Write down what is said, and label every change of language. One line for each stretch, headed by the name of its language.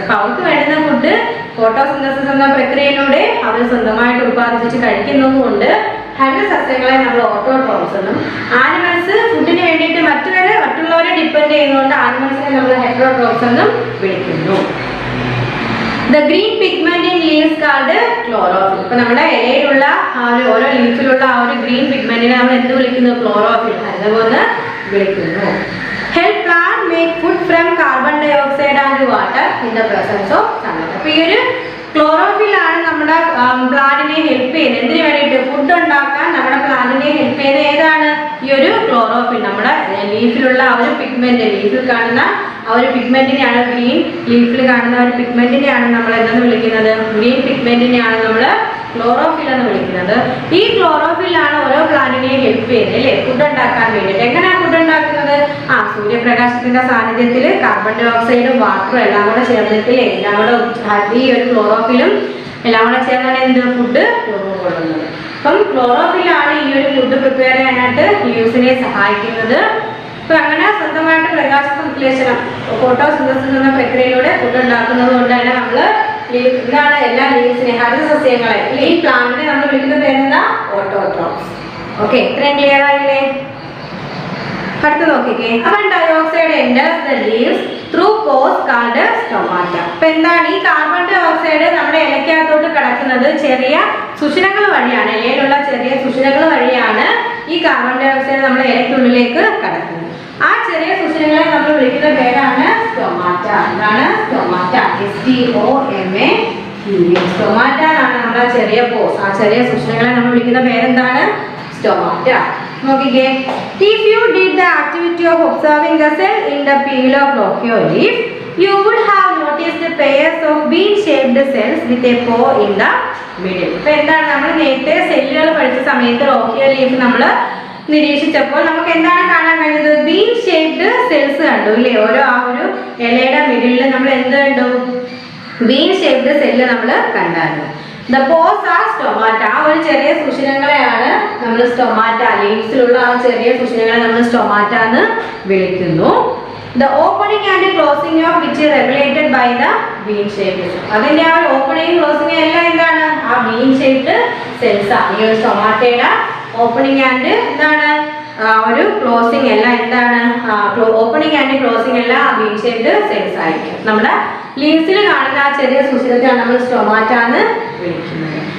Malayalam: അപ്പൊ അവർക്ക് വേണ്ടുന്ന ഫുഡ് ഫോട്ടോസിന്തസിസ് എന്ന പ്രക്രിയയിലൂടെ അവർ സ്വന്തമായിട്ട് ഉത്പാദിപ്പിച്ച് കഴിക്കുന്നതുകൊണ്ട് ഹരിത സസ്യങ്ങളെ നമ്മൾ ഓട്ടോട്രോപ്സ് എന്നും, ആനിമൽസ് ഫുഡിന് വേണ്ടിയിട്ട് മറ്റുള്ളവരെ ഡിപ്പെൻഡ് ചെയ്യുന്നതുകൊണ്ട് ആനിമൽസിനെ നമ്മൾ ഹെറ്ററോട്രോപ്സ് എന്നും വിളിക്കുന്നു.
English: The green pigment in leaves called chlorophyll.
Malayalam: ഇപ്പൊ നമ്മുടെ ഇലയിലുള്ള ആ ഒരു ഓരോ ലീഫിലുള്ള ആ ഒരു ഗ്രീൻ പിഗ്മെന്റിനെ നമ്മൾ എന്ത് വിളിക്കുന്നു? ക്ലോറോഫിൽ. അതുപോലെ വിളിക്കുന്നു.
English: Help plant make food from carbon dioxide and water in the presence of sunlight.
Malayalam: അപ്പൊ ഈ ഒരു ക്ലോറോഫിൽ ആണ് നമ്മുടെ പ്ലാന്റിനെ ഹെൽപ്പ് ചെയ്യുന്നത്. എന്തിനു വേണ്ടിയിട്ട്? ഫുഡ് ഉണ്ടാക്കാൻ നമ്മുടെ പ്ലാന്റിനെ ഹെൽപ്പ് ചെയ്യുന്നത് ഏതാണ്? ഈ ഒരു ക്ലോറോഫിൽ. നമ്മുടെ ലീഫിലുള്ള ആ ഒരു പിഗ്മെന്റ്, ലീഫിൽ കാണുന്ന ആ ഒരു പിഗ്മെന്റിനെയാണ്, ഗ്രീൻ ലീഫിൽ കാണുന്ന ഒരു പിഗ്മെന്റിനെയാണ് നമ്മൾ എന്തെന്ന് വിളിക്കുന്നത്? ഗ്രീൻ പിഗ്മെന്റിനെയാണ് നമ്മൾ ക്ലോറോഫിൽ എന്ന് വിളിക്കുന്നത്. ഈ ക്ലോറോഫിൽ ആണ് ഓരോ പ്ലാന്റിനെയും ഹെൽപ്പ് ചെയ്യുന്നത് അല്ലേ, ഫുഡ് ഉണ്ടാക്കാൻ വേണ്ടിയിട്ട്. എങ്ങനെയാണ് ഫുഡ് ഉണ്ടാക്കുന്നത്? സൂര്യപ്രകാശത്തിന്റെ സാന്നിധ്യത്തിൽ കാർബൺ ഡൈ ഓക്സൈഡും വാട്ടറും എല്ലാം കൂടെ ചേർന്നിട്ടില്ലേ, എല്ലാം കൂടെ ഈ ഒരു ക്ലോറോഫിലും എല്ലാം കൂടെ ചേർന്നാണ് എന്ത് ഫുഡ് രൂപം കൊള്ളുന്നത്. അപ്പം ക്ലോറോഫിലാണ് ഈ ഒരു ഫുഡ് പ്രിപ്പയർ ചെയ്യാനായിട്ട് ലീവ്സിനെ സഹായിക്കുന്നത്. അപ്പൊ അങ്ങനെ സ്വന്തമായിട്ട് പ്രകാശ സംശ്ലേഷണം, ഫോട്ടോസിന്തസിസ് എന്ന പ്രക്രിയയിലൂടെ ഫുഡ് ഉണ്ടാക്കുന്നത് കൊണ്ട് തന്നെ നമ്മള് ഇതാണ് എല്ലാ ലീവ്സിനെ, ഹരിത സസ്യങ്ങളെ, ഈ പ്ലാന്റിനെ നമ്മൾ വിളിക്കുന്ന പേരെന്താ? ഓട്ടോട്രോപ്സ്. ഓക്കെ, ഇത്രയും ക്ലിയർ ആയില്ലേ? അടുത്ത് നോക്കിക്കേ,
English: Carbon dioxide enters the leaves through pores called stomata.
Malayalam: അപ്പൊ എന്താണ് ഈ കാർബൺ ഡൈ ഓക്സൈഡ് നമ്മുടെ ഇലക്കകത്തോട്ട് കടക്കുന്നത്? ചെറിയ സുഷിരങ്ങൾ വഴിയാണ്, ഇലയിലുള്ള ചെറിയ സുഷിരങ്ങൾ വഴിയാണ് ഈ കാർബൺ ഡൈ ഓക്സൈഡ് നമ്മുടെ ഇലയ്ക്കുള്ളിലേക്ക് കടക്കുന്നത്. ആ ചെറിയ സുഷിരങ്ങളെ നമ്മൾ വിളിക്കുന്ന പേരാണ് സ്റ്റൊമാറ്റ. എന്താണ്? സ്റ്റൊമാറ്റ. STOMA. സ്റ്റൊമാറ്റ ആണ് നമ്മുടെ ചെറിയ പോസ്. ആ ചെറിയ സുഷിരങ്ങളെ നമ്മൾ വിളിക്കുന്ന പേരെന്താണ്? സ്റ്റൊമാറ്റ. നോക്കിക്കേ,
English: if you did the activity of observing the cell in the peel of Lochio leaf, you would have noticed pairs of bean-shaped cells with a pore in the middle.
Malayalam: ഇപ്പൊ എന്താണ്? നമ്മൾ നേരത്തെ സെല്ലുകൾ പഠിച്ച സമയത്ത് ലോഹിയോ ലീഫ് നമ്മൾ നിരീക്ഷിച്ചപ്പോൾ നമുക്ക് എന്താണ് കാണാൻ കഴിഞ്ഞത്? ബീൻ ഷേപ്ഡ് സെൽസ് കണ്ടു ഇല്ലേ? ഓരോ ആ ഒരു ഇലയുടെ മിഡിലിൽ നമ്മൾ എന്ത് കണ്ടു? ബീൻ ഷേപ്ഡ് സെല്ല് നമ്മൾ കണ്ടായിരുന്നു.
English: The pores are stomata.
Malayalam: ആ ഒരു ചെറിയ സുഷിരങ്ങളെയാണ് നമ്മൾ സ്റ്റൊമാറ്റ, ലീവ്സിലുള്ള ആ ചെറിയ സുഷിരങ്ങളെ നമ്മൾ സ്റ്റൊമാറ്റ എന്ന് വിളിക്കുന്നു.
English: The opening and closing of which is regulated by the bean shaped cells.
Malayalam: അതിന്റെ ആ ഓപ്പണിംഗ് ക്ലോസിംഗ് എല്ലാം എന്താണ്? ആ ബീൻ ഷേപ്ഡ് സെൽസ് ആണ്. ഈ ഒരു സ്റ്റൊമാറ്റയുടെ ഓപ്പണിംഗ് ആൻഡ് എന്താണ് ഒരു ക്ലോസിംഗ് എല്ലാം എന്താണ്? ഓപ്പണിംഗ് ആൻഡ് ക്ലോസിംഗ് എല്ലാം ബീൻ ഷേപ്ഡ് സെൽസ് ആയിരിക്കും. നമ്മുടെ ലീവ്സിൽ കാണുന്ന ആ ചെറിയ സുഷിരത്തെയാണ് നമ്മൾ സ്റ്റൊമാറ്റ എന്ന് വിളിക്കുന്നത്.